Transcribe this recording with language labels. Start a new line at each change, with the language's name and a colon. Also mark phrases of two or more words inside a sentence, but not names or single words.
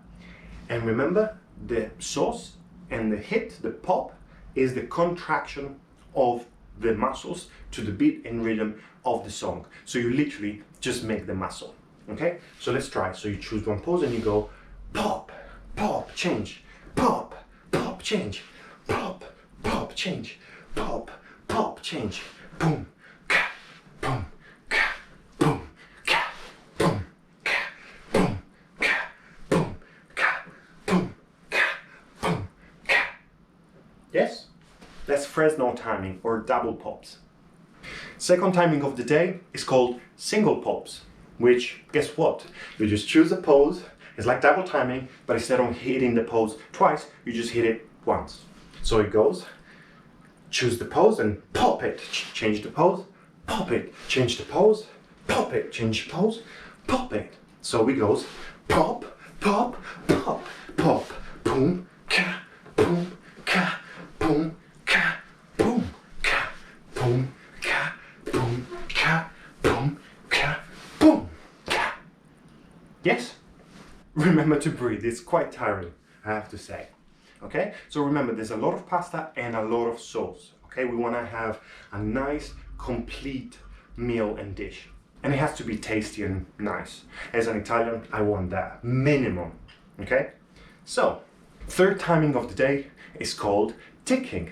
English: And remember, the sauce and the hit, the pop, is the contraction of the muscles to the beat and rhythm of the song. So you literally just make the muscle. Okay? So let's try. So you choose one pose and you go pop, pop, change, pop, pop, change, pop, pop, change, pop, pop, change, boom, ka, boom, ka, boom, ka, boom, ka, boom, ka, boom, ka, boom, ka, boom, ka. Yes? That's Fresno timing or double pops. Second timing of the day is called single pops, which, guess what? You just choose a pose. It's like double timing, but instead of hitting the pose twice, you just hit it once. So it goes, choose the pose and pop it, change the pose, pop it, change the pose, pop it, change the pose, pop it. So it goes pop, pop, pop, pop, boom, ka, boom, ka, boom, ka, boom, ka, boom, ka, boom, ka, boom, ka, boom, ka. Yes? Remember to breathe, it's quite tiring, I have to say. Okay, so remember there's a lot of pasta and a lot of sauce. Okay, we want to have a nice complete meal and dish, and it has to be tasty and nice. As an Italian, I want that minimum. Okay, so third timing of the day is called ticking.